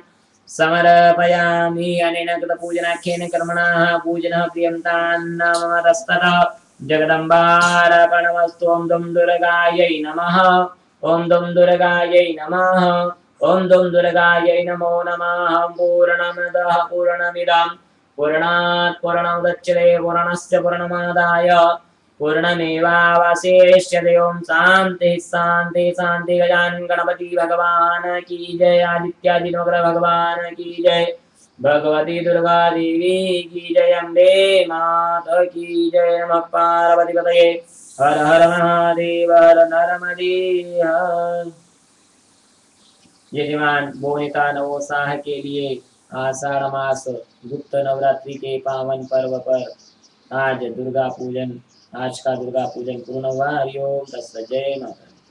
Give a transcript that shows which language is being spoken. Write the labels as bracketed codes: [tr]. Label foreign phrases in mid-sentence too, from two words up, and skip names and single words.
[sa] समर्पयामि अनेन कृतपूजनाख्येन कर्मणः पूजनः प्रियन्तान्नमस्ततः जगदम्बार्पणमस्तु ॐ दुं दुर्गायै नमः ॐ दुं दुर्गायै नमः ॐ दुं दुर्गायै नमो नमः पूर्णमदः पूर्णमिदं पूर्णात् पूर्णमुदच्यते पूर्णस्य पूर्णमादाय पूर्णमेवावशिष्यते ॐ शान्तिः शान्तिः शान्तिः। [hi] गजानन गणपति भगवान की जय। आदित्यादि नवग्रह भगवान की जय। भगवती दुर्गा देवी की जय। अम्बे माता की जय। [sa] नमः पार्वती पतये हर हर महादेव हर नरमदेव। [hi] यजमान मोहिता नवोत्साह के लिए आषाढ़ मास गुप्त नवरात्रि के पावन पर्व पर आज का दुर्गा पूजन पूर्ण हुआ। [sa] हरिओम तत्सत्। [hi] जय माता।